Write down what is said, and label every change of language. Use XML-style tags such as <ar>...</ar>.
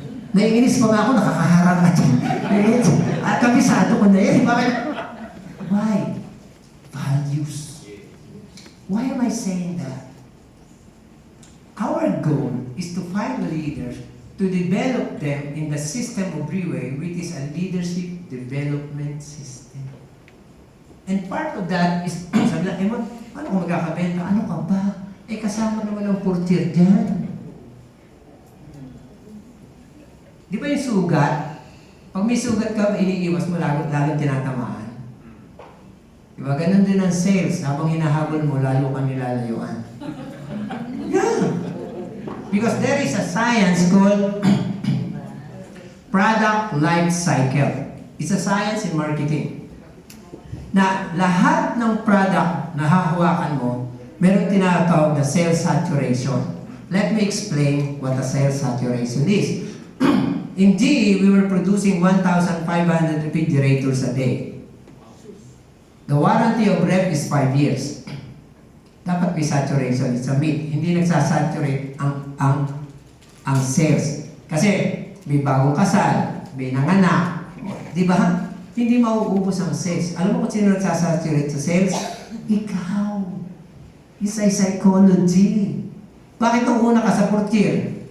<tl>Naiinis pa nga ako, nakakaharang ka dyan. At kabisado ko na yan. Bakit?</tl> <en>Why? Values. Why am I saying that? Our goal is to find leaders to develop them in the system of Three-Way, which is a leadership development system. And part of that is,</en> <tl>sabi lang, paano kung magkakabenta? Ano ka ba? Kasama naman ang portier dyan. Di ba yung sugat? Pag may sugat ka, iniiwas mo, lalo tinatamaan. Di ba? Ganun din ang sales. Habang hinahabol mo, lalo kang nilalayuan. Yeah!</tl> <en>Because there is a science called product life cycle. It's a science in marketing.</en> <tl>Na lahat ng product na hahawakan mo, meron tinatawag na sales saturation.</tl> <en>Let me explain what a sales saturation is. In GE, we were producing 1,500 refrigerators a day. The warranty of rep is 5 years.</en> <tl>Dapat may saturation,</tl> <en>it's a myth.</en> <tl>Hindi nagsasaturate ang sales. Kasi may bagong kasal, may nanganak. Di ba? Hindi mauubos ang sales. Alam mo kung sino nagsasaturate sa sales? Ikaw.</tl> <en>It's a psychology.</en> <tl>Bakit nung una ka sa portier?</tl>